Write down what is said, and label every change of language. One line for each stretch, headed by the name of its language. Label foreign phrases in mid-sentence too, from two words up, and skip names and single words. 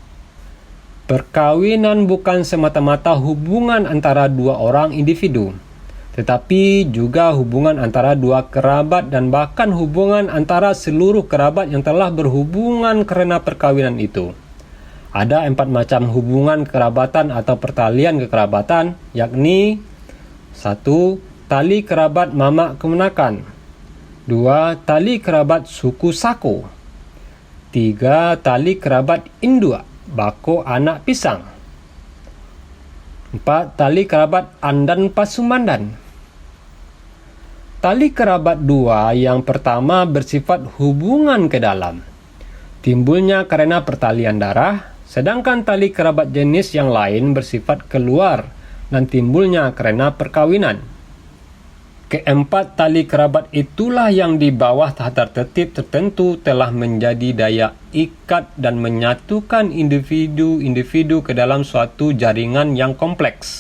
Indonesian: Perkawinan bukan semata-mata hubungan antara dua orang individu, tetapi juga hubungan antara dua kerabat dan bahkan hubungan antara seluruh kerabat yang telah berhubungan karena perkawinan itu. Ada 4 macam hubungan kerabatan atau pertalian kekerabatan, yakni 1. Tali kerabat mamak kemenakan. 2. Tali kerabat suku Sako. 3. Tali kerabat Indua,
Minangkabau: bako anak pisang.
Indonesian: 4. Tali kerabat
Minangkabau: Andan Pasumandan.
Indonesian: Tali kerabat 2 yang pertama bersifat hubungan ke dalam. Timbulnya karena pertalian darah, sedangkan tali kerabat jenis yang lain bersifat keluar dan timbulnya karena perkawinan. Keempat tali kerabat itulah yang di bawah tata tertib tertentu telah menjadi daya ikat dan menyatukan individu-individu ke dalam suatu jaringan yang kompleks.